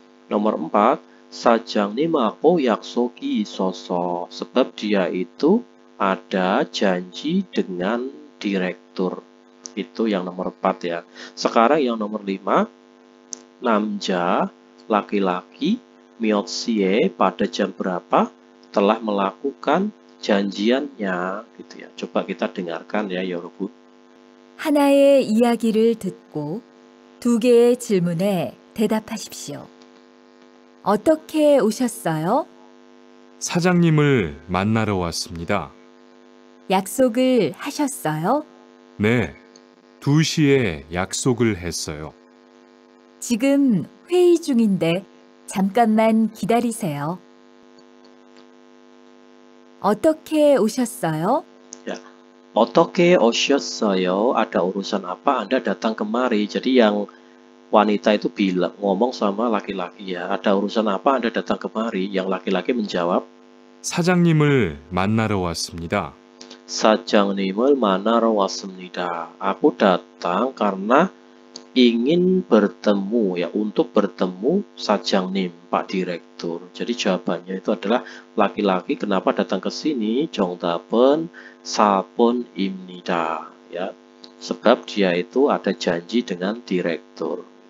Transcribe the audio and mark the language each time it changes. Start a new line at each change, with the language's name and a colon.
Indonesian: Nomor 4,
Korean: 사장님하고 약속이 있어서,
Indonesian: sebab dia itu ada janji dengan direktur. Itu yang nomor 4 ya. Sekarang yang nomor 5, 남자, laki-laki,
Korean: 몇 시에,
Indonesian: pada jam berapa telah melakukan janjiannya gitu ya. Coba kita dengarkan ya 여러분.
Korean: 하나의 이야기를 듣고 2개의 질문에 대답하십시오. 어떻게 오셨어요? 사장님을 만나러 왔습니다. 약속을 하셨어요? 네, 2시에 약속을 했어요. 지금 회의 중인데 잠깐만 기다리세요. 어떻게 오셨어요?
Indonesian: Ya,
Korean: 어떻게 오셨어요?
Indonesian: Ada urusan apa Anda datang kemari? Jadi yang wanita itu bilang, ngomong sama laki-laki ya. Ada urusan apa Anda datang kemari? Yang laki-laki menjawab,
Korean: 사장님을 만나러 왔습니다. 사장님을 만나러 왔습니다.
Indonesian: Aku datang karena ingin bertemu ya, untuk bertemu 사장님, Pak Direktur. Jadi jawabannya itu adalah laki-laki kenapa datang ke sini?
Korean: 정답은 4번입니다.
Indonesian: Ya, sebab dia itu ada janji dengan direktur.